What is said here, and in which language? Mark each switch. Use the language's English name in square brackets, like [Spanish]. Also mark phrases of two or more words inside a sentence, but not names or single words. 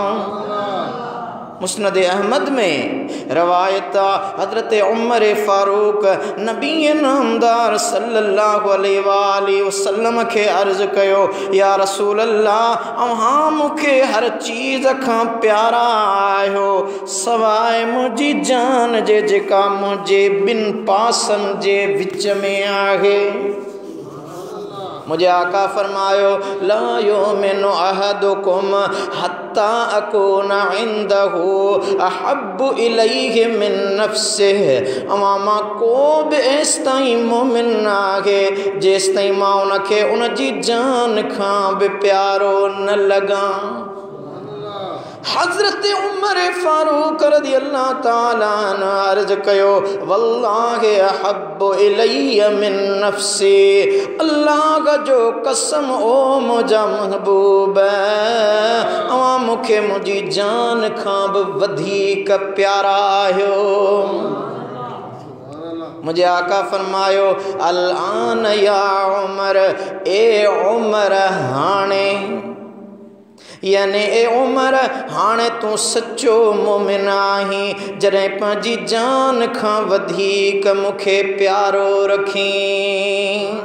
[Sindhi] मुस्नद अहमद में रवायत हज़रत उमर फारूक नबी नामदार [Arabic] صلى الله عليه وسلم [Sindhi] के अर्ज़ कयो [Arabic] يا رسول الله [Sindhi] अव्हां मूंखे हर चीज़ खां प्यारा आहियो सवाइ मुंहिंजी जान जे जेका मुंहिंजे ॿिनि पासनि जे विच में आहे। मुझे आका फरमायो [Arabic] لا يؤمن أحدكم حتى أكون عنده أحب إليه من نفسه. [Sindhi] अवां मां को बि एस ताईं मोमिन आहे जेस ताईं मां उनखे उनजी जान खां बि प्यारो न लॻां। [Arabic] हज़रत उमर फारूक رضي الله تعالى عنه [Sindhi] अर्ज़ कयो [Arabic] والله أحب إلي من نفسي. [Sindhi] अल्लाह जो कसम ओ मुंहिंजा महबूब अवां मूंखे मुंहिंजी जान खां बि वधीक प्यारा आहियो। मुझे आका फरमायो [Arabic] الآن يا عمر [Sindhi] ए उमर हाणे यानी ए उमर हाणे तू सच्चो मोमिन आहीं जॾहिं पंहिंजी जान खां वधीक मूंखे प्यारो रखीं।